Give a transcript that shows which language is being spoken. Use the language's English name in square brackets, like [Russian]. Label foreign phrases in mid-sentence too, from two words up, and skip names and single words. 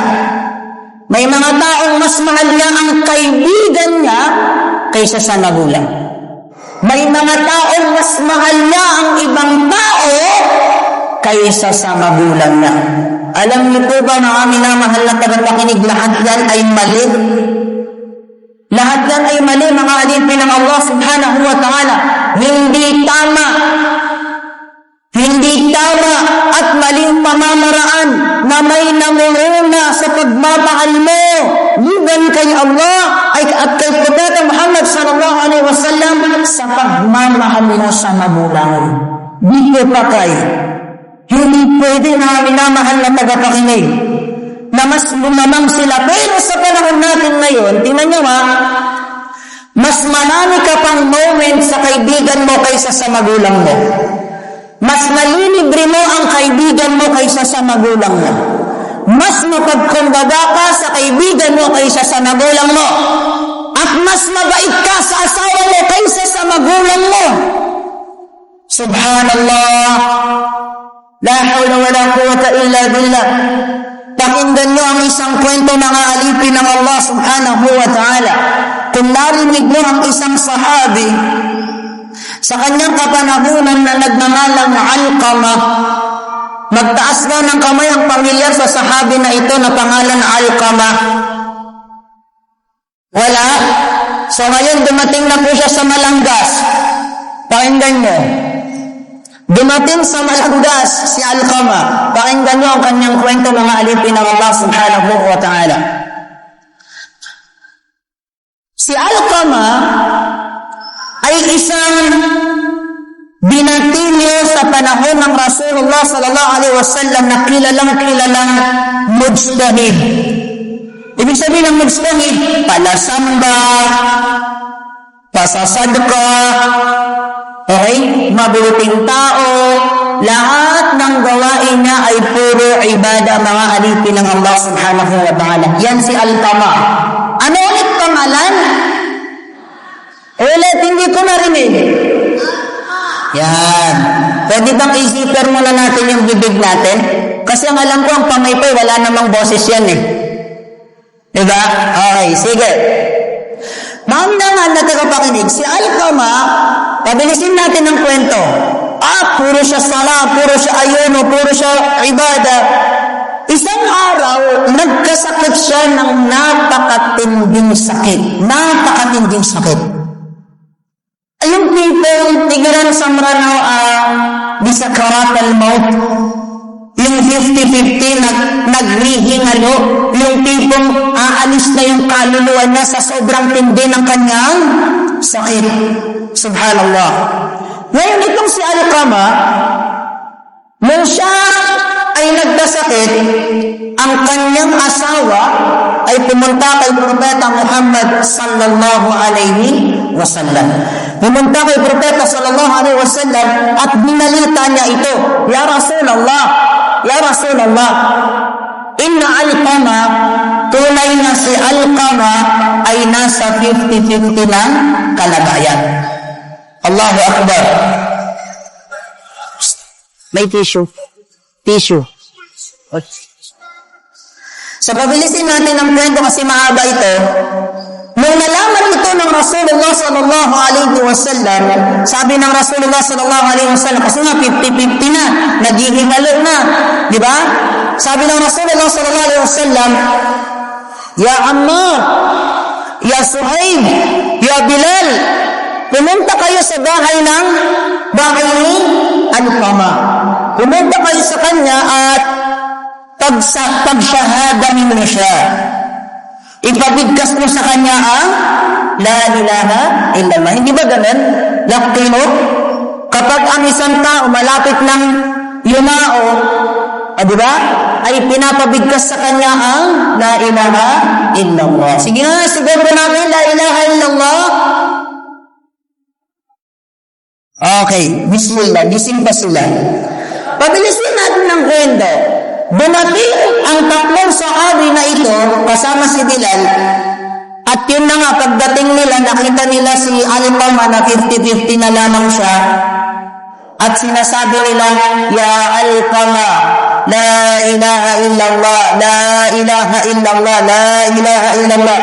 [Filipino] May mga taong mas mahal niya ang kaibigan niya kaysa sa magulang. May mga taong mas mahal niya ang ibang tao kaysa sa magulang niya. Alam niyo po ba na aming minamahal na tagapakinig, lahat yan ay mali? Lahat yan ay mali, mga alipin ng Allah [Arabic] سبحانه وتعالى. [Filipino] Hindi tama. Hindi tama at maling pamamaraan na may namumuna sa pagmamahal mo liban kay Allah at kay Propeta Muhammad [Arabic] صلى الله عليه وسلم [Filipino] sa pagmamahal mo sa magulang. Dito pa kayo. Hindi pwede na minamahal na tagapakinig na mas lumamang sila. Pero sa panahon natin ngayon, tingnan nyo mas marami ka pang moment sa kaibigan mo kaysa sa magulang mo. Mas malilibre mo ang kaibigan mo kaysa sa magulang mo. Mas mapagkumbaga ka sa kaibigan mo kaysa sa magulang mo. At mas mabait ka sa asawa mo kaysa sa magulang mo. [Arabic] سبحان الله. لا حول ولا قوة إلا بالله. [Filipino] Pakinggan nyo ang isang kwento mga alipin ng Allah [Arabic] سبحانه وتعالى. [Filipino] Kung narinig mo ang isang sahabi sa kanyang kapanahunan na nagngangalang Alqama, magtaas na ng kamay ang pamilyar sa sahabi na ito na pangalan Alqama. Wala. So ngayon dumating na po siya sa Malanggas. Pakinggan nyo. Dumating sa Malanggas si Alqama. Pakinggan nyo ang kanyang kwento mga alipin ng Allah [Arabic] سبحانه وتعالى. [Filipino] Si Alqama ay isang binatilyo sa panahon ng [Arabic] رسول الله صلى الله عليه وسلم [Filipino] na kilalang mujtahid. Ibig sabihin ng mujtahid, palasamba, pasasadka, okay, mabuting tao, lahat ng gawain niya ay puro ibada, mga alipin ng Allah [Arabic] سبحانه وتعالى. [Filipino] Yan si Alqama. Ano ulit pangalan? Ulit, hindi ko narinig. Yan. Pwede bang i-zipper muna natin yung bibig natin? Kasi ang alam ko, ang pamaypay, wala namang boses yan eh. Diba? Okay, sige. Maundangan na tagapakinig, si Alqama, pabilisin natin ang kwento. Puro siya sala, puro siya ayuno, puro siya ibada. Isang araw, nagkasakit siya ng napakatinding sakit. Napakatinding sakit. Ayong people, tigilan sa maranaw di [Arabic] سكرات الموت. [Filipino] Yung 50-50, naghihingalo. Yung tipong aalis na yung kaluluwa niya sa sobrang tindi ng kanyang sakit. Subhanallah. Ngayon itong si Alqama, nung siya ay nagkasakit, ang kanyang asawa ay pumunta kay Propeta Muhammad [Arabic] صلى الله عليه وسلم. [Filipino] Pumunta kay Propeta [Arabic] صلى الله عليه وسلم [Filipino] at binalita niya ito, [Arabic] يا رسول الله، يا رسول الله، إن علقمة, [Filipino] tunay na si Alqama ay nasa 50-50 ng kalagayan. [Arabic] الله أكبر. [Filipino] May tissue. Tissue. So, pabilisin natin ang kwento kasi mahaba ito. Nung nalaman ito ng [Arabic] رسول الله صلى الله عليه وسلم, [Filipino] sabi ng [Arabic] رسول الله صلى الله عليه وسلم, [Filipino] kasi nga 50-50 na, naghihingalo na, di ba? Sabi ng [Arabic] رسول الله صلى الله عليه وسلم، يا عمار، يا صهيب، يا بلال, [Filipino] pumunta kayo sa bahay ni Alqama. Pumunta kayo sa kanya at pagsyahada ninyo siya. Ipabigkas mo sa kanya ang [Arabic] لا إله إلا الله. [Filipino] Hindi ba ganun? Laktino? Kapag ang isang tao malapit ng yumao, di ba? Ay pinapabigkas sa kanya ang [Arabic] لا إله إلا الله. [Filipino] Sige nga, siguro namin [Arabic] لا إله إلا الله. [Filipino] Okay, bismillah, gising pa sila. Pabilisin natin ng kwento. Dumating ang tatlong sahabi na ito, kasama si Bilal, at yun na nga, pagdating nila, nakita nila si Alqama na 50-50 na lamang siya, at sinasabi nila, [Arabic] يا علقمة، لا إله إلا الله، لا إله إلا الله، لا إله إلا الله.